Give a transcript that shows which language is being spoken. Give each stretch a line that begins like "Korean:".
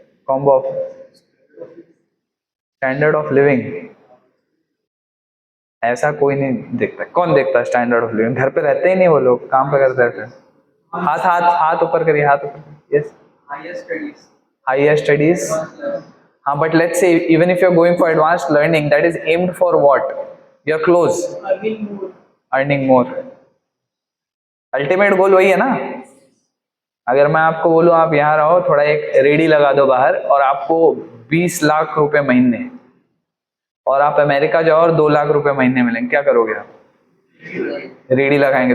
English: Combo of standard of living.
Hindi: ऐसा कोई नहीं देखता। कौन देखता है स्टैंडर्ड ऑफ लिविंग? घर पे रहते ही नहीं वो लोग, काम पे करते रहते हैं। हाथ ऊपर करिए, हाथ ऊपर।
English: Yes, higher studies, हाँ, but let's say even if you're going for advanced learning, that is aimed for what? You're close. Earning more. Ultimate goal
Hindi: वही है ना. अगर मैं आपको बोलूं आप यहाँ रहो, थोड़ा एक रेडी लगा दो बाहर और आपको 20 लाख रुपए महीने, और आप अमेरिका जाओ और 2 लाख रुपए महीने मिलेंगे, क्या करोगे आप? रेडी लगाएंगे.